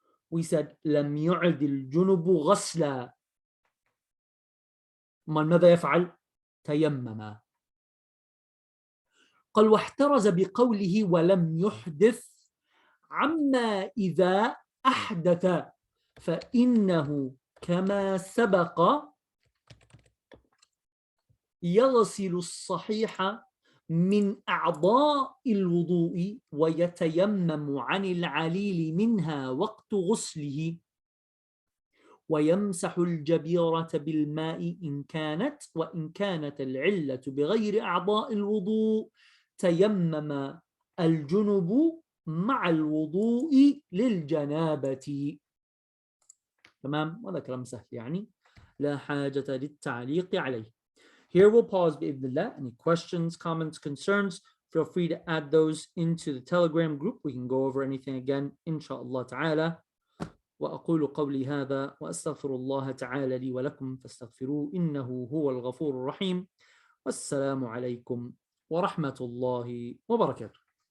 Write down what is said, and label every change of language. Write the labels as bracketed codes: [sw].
[en] We said [ar] لم يعد الجنب غسلا. ماذا يفعل؟ تيمم. قال واحترز بقوله ولم يحدث عما إذا أحدث فإنه كما سبق يغسل الصحيح من أعضاء الوضوء ويتيمم عن العليل منها وقت غسله ويمسح الجبيرة بالماء إن كانت وإن كانت العلة بغير أعضاء الوضوء تيمم الجنب مع الوضوء للجنابة. تمام؟ هذا كلام سهل يعني لا حاجة للتعليق عليه. [en] Here we'll pause بإذن الله. Any questions, comments, concerns, feel free to add those into the Telegram group. We can go over anything again, inshallah ta'ala. [ar] وأقول قولي هذا وأستغفر الله تعالى لي ولكم فاستغفروه إنه هو الغفور الرحيم. والسلام عليكم ورحمة الله وبركاته.